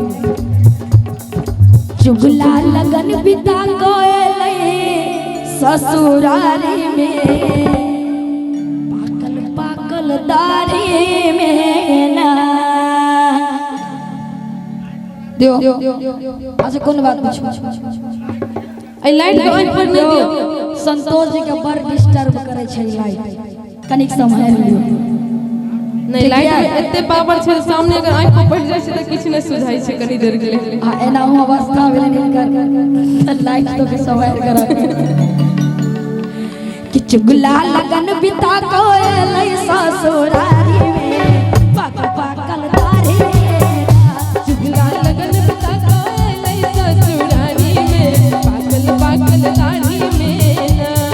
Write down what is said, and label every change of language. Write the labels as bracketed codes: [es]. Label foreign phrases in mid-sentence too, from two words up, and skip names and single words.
[mai] चुगला लगन बिता गए ससुरारी में, पाकल पाकल दारी में ना दियो। अच्छा कौन बात पूछो? लाइट के ऑन कर दियो। संतोष जी के बड़ डिस्टर्ब करे छै लाइट, कनिक संभाल लियो। नहीं लाइट में एते पावर छै, सामने अगर आंख पर पड़ जाय छै त किछ नै सुझाई छै कनी देर के लिए। हां एना हो अवस्था भेले निकर लाइट तो के संभाल कर कि चुगला लगन बिता कोए ससुरारी में, पाकल पाकल दारी में। चुगला लगन बिता कोए ससुरारी में, पाकल पाकल दाढ़ी में ना।